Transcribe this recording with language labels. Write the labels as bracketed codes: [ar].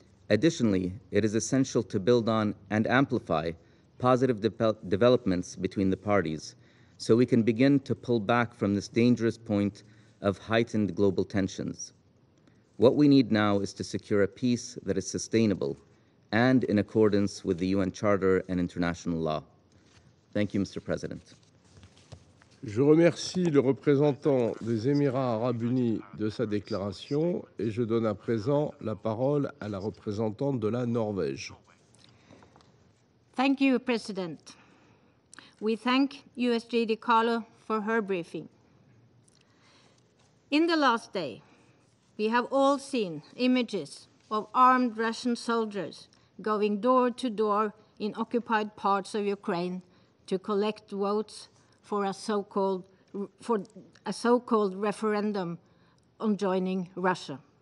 [en] Additionally, it is essential to build on and amplify positive developments between the parties so we can begin to pull back from this dangerous point of heightened global tensions. What we need now is to secure a peace that is sustainable and in accordance with the UN Charter and international law. Thank you, Mr. President. [fr] Je remercie le représentant des Émirats arabes unis de sa déclaration et je donne à présent la parole à la représentante de la Norvège. [en] Thank you, President. We thank USG DiCarlo for her briefing. In the last day, we have all seen images of armed Russian soldiers going door to door in occupied parts of Ukraine to collect votes for a so-called referendum on joining Russia.